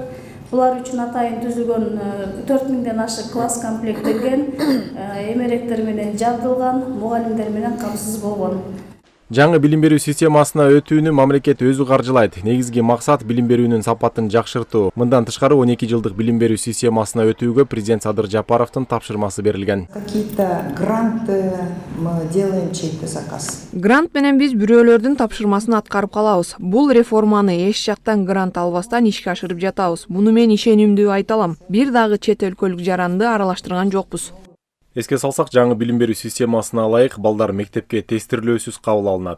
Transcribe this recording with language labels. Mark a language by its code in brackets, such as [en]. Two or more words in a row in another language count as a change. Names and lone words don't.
[ky] Булар үчүн атайын түзүлгөн 4000ден ашык класс комплектелген, эмеректер менен жабдылган, мугалимдер менен камсыз болгон. Жаңы билим берүү системасына өтүүнү мамлекет өзү каржылайт. Негизги максат билим берүүнүн сапатын жакшыртуу. Мындан тышкары 12 жылдык билим берүү системасына өтүүгө президент Садыр Жапаровдун тапшырмасы берилген. [ru] Какие-то гранты мы делаем, чей-то заказ. [ky] Грант менен биз бирөөлөрдүн тапшырмасын аткарып калабыз. Бул реформаны эч жактан грант албастан ишке ашырып жатабыз. Муну мен ишенимдүү айта алам. Бир дагы чет өлкөлүк жаранды аралаштырган жокпуз. Эске салсак, жаңы билим берүү системасына ылайык балдар мектепке тестирлөөсүз кабыл алынат.